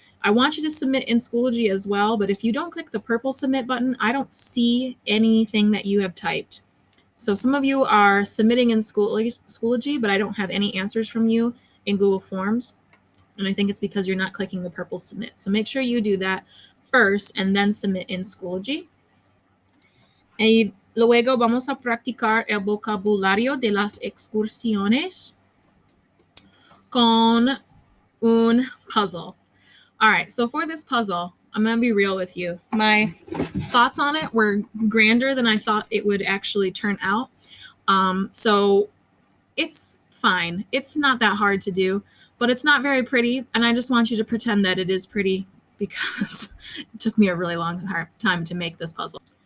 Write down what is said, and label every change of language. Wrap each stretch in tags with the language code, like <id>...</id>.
<en>I want you to submit in Schoology as well, but if you don't click the purple submit button, I don't see anything that you have typed. So some of you are submitting in Schoology, but I don't have any answers from you in Google Forms. And I think it's because you're not clicking the purple submit. So make sure you do that first and then submit in Schoology.</en> <es>Y luego vamos a practicar el vocabulario de las excursiones con un puzzle.</es> <en>All right, so for this puzzle, I'm going to be real with you. My thoughts on it were grander than I thought it would actually turn out. So it's fine. It's not that hard to do, but it's not very pretty, and I just want you to pretend that it is pretty because it took me a really long time to make this puzzle.</en>